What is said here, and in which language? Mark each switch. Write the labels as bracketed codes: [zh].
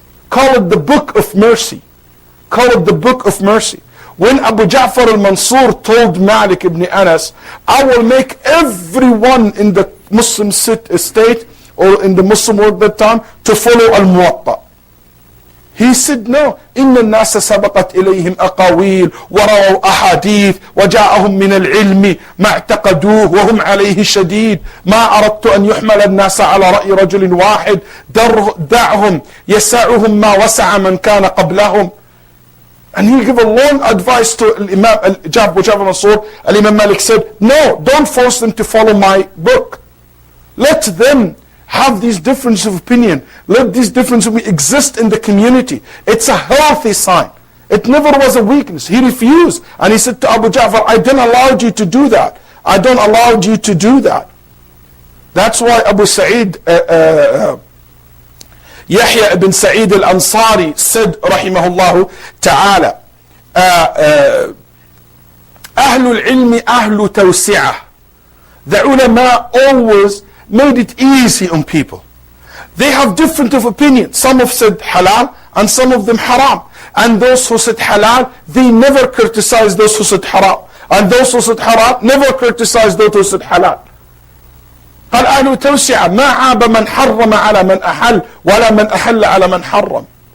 [en] Call it the book of mercy. Call it the book of mercy. When Abu Ja'far al-Mansur told Malik ibn Anas, I will make everyone in the Muslim state or in the Muslim world at that time to follow al-Muwatta. He said, no. [ar] إن الناس سبقت إليهم أقاويل ورأوا أحاديث وجاءهم من العلم ما اعتقدوه وهم عليه شديد ما أردت أن يحمل الناس على رأي رجل واحد دعهم يسعهم ما وسع من كان قبلهم. [en] And he gave a long advice to Imam Ja'far Mansur. Imam Malik said, no, don't force them to follow my book. Let them have these differences of opinion. Let these differences exist in the community. It's a healthy sign. It never was a weakness. He refused. And he said to Abu Ja'far, I don't allow you to do that. I don't allow you to do that. That's why Abu Sa'id, Yahya ibn Sa'id al-Ansari said, rahimahullah ta'ala, [ar] Ahlul ilmi ahlu tawsi'ah. [en] The ulama always made it easy on people. They have different of opinions. Some have said halal and some of them haram. And those who said halal, they never criticize those who said haram. And those who said haram never criticize those who said halal. [ar] قال أهل توسعة ما عاب من حرم على من أحل ولا من أحل على من حرم.